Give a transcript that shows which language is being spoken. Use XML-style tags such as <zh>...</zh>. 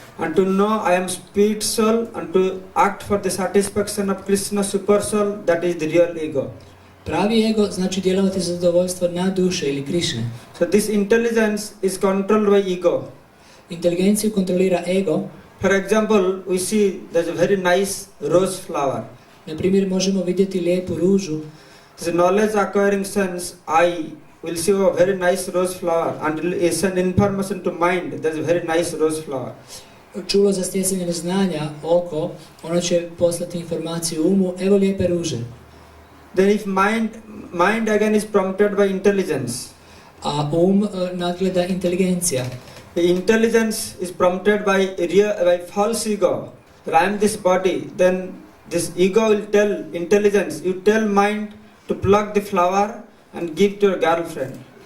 <en>And to know I am spirit soul and to act for the satisfaction of Krishna super soul, that is the real ego.</en> <hr>Pravi ego znači djelovati za zadovoljstvo na duše ili Krišne.</hr> <en>So this intelligence is controlled by ego.</en> <hr>Inteligenciju kontrolira ego.</hr> <en>For example, we see there's a very nice rose flower.</en> <hr>Na primjer, možemo vidjeti lijepu ružu.</hr> <en>The knowledge acquiring sense, I will see a very nice rose flower and will send information to mind, there's a very nice rose flower.</en> <hr>Čulo za stjecanje znanja, oko, ono će poslati informaciju umu, evo lijepe ruže.</hr> <en>Then if mind again is prompted by intelligence.</en> <hr>A nadgleda inteligencija.</hr> <en>The intelligence is prompted by false ego. That I am this body. Then this ego will tell intelligence, you tell mind to pluck the flower and give to your girlfriend.</en>